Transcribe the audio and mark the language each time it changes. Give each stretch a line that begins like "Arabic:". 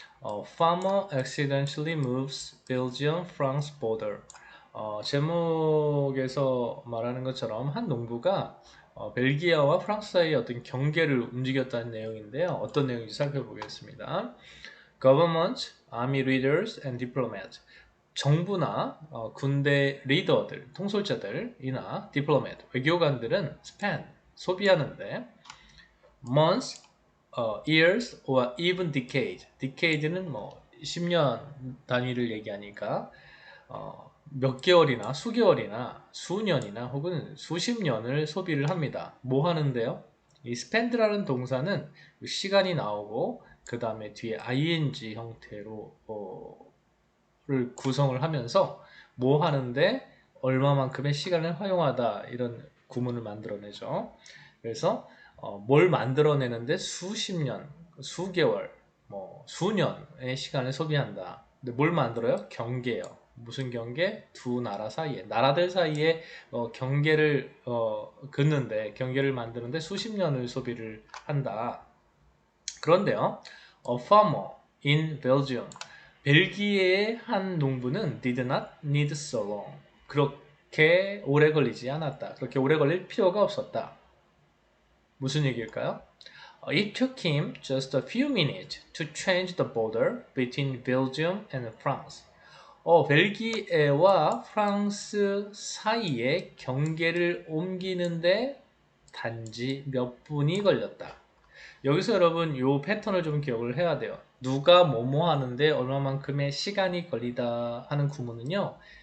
English: Farmer accidentally moves Belgium-France border.
Korean: 제목에서 말하는 것처럼 한 농부가 벨기에와 프랑스 사이의 어떤 경계를 움직였다는 내용인데요. 어떤 내용인지 살펴보겠습니다.
English: Government, army leaders and diplomats.
Korean: 정부나 군대 리더들, 통솔자들이나
English: diplomat,
Korean: 외교관들은
English: spend,
Korean: 소비하는데
English: months, years, or even decade.
Korean: decade는 뭐 10년 단위를 얘기하니까 몇 개월이나 수개월이나 수년이나 혹은 수십 년을 소비를 합니다. 뭐 하는데요? 이 spend라는 동사는 시간이 나오고 그 다음에 뒤에 ing 형태로 를 구성을 하면서 뭐 하는데 얼마만큼의 시간을 활용하다 이런 구문을 만들어내죠. 그래서 뭘 만들어내는데 수십 년, 수개월, 뭐 수년의 시간을 소비한다. 근데 뭘 만들어요? 경계요. 무슨 경계? 두 나라 사이에, 나라들 사이에 경계를 긋는데, 경계를 만드는데 수십 년을 소비를 한다. 그런데요,
English: a farmer in Belgium,
Korean: 벨기에의 한 농부는
English: did not need so long.
Korean: 그렇게 오래 걸리지 않았다. 그렇게 오래 걸릴 필요가 없었다. 무슨 얘기일까요?
English: It took him just a few minutes to change the border between Belgium and France.
Korean: 벨기에와 프랑스 사이에 경계를 옮기는데 단지 몇 분이 걸렸다. 여기서 여러분 요 패턴을 좀 기억을 해야 돼요. 누가 뭐뭐 하는데 얼마만큼의 시간이 걸리다 하는 구문은요.